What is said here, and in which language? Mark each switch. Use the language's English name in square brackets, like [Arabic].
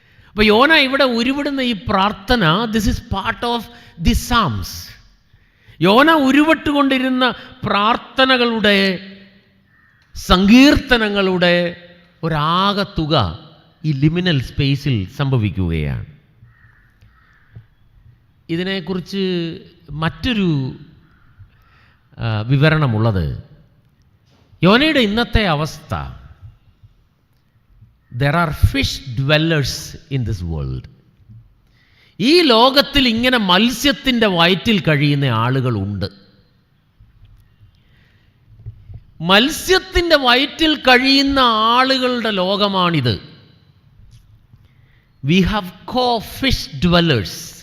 [Malayalam] അപ്പോൾ യോന ഇവിടെ ഉരുവിടുന്ന ഈ പ്രാർത്ഥന, [English] This is part of the psalms. [Malayalam] യോന ഉരുവിട്ടുകൊണ്ടിരുന്ന പ്രാർത്ഥനകളുടെ, സങ്കീർത്തനങ്ങളുടെ ഒരാകത്തുക ഈ ലിമിനൽ സ്പേസിൽ സംഭവിക്കുകയാണ്. ഇതിനെക്കുറിച്ച് മറ്റൊരു വിവരണമുള്ളത്, യോനയുടെ ഇന്നത്തെ അവസ്ഥ, [English] there are fish dwellers in this world. [Malayalam] ഈ ലോകത്തിൽ ഇങ്ങനെ മത്സ്യത്തിൻ്റെ വയറ്റിൽ കഴിയുന്ന ആളുകളുണ്ട്. മത്സ്യത്തിൻ്റെ വയറ്റിൽ കഴിയുന്ന ആളുകളുടെ ലോകമാണിത്. [English] We have fish dwellers.